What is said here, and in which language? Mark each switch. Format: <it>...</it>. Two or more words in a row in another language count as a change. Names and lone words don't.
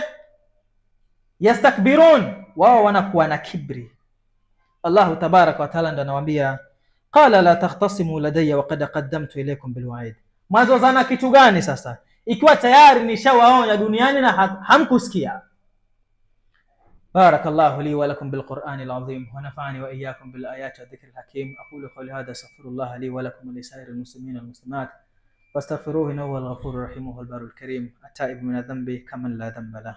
<sw>Yastakbirun, wao wanakuwa na kibri. Allahu</sw> <ar>تبارك وتعالى</ar> <sw>ndo anawaambia</sw> <ar>قال لا تختصموا لدي وقد قدمت إليكم بالوعيد,</ar> <sw>mazozana kitu gani sasa ikiwa tayari nishawaonya duniani na hamkusikia.</sw> <ar>بارك الله لي ولكم بالقرآن العظيم ونفعني وإياكم بالآيات والذكر الحكيم. أقول قولي هذا أستغفر الله لي ولكم ولسائر المسلمين والمسلمات فاستغفروه إنه هو الغفور الرحيم والبر الكريم التائب من الذنب كمن لا ذنب له.</ar>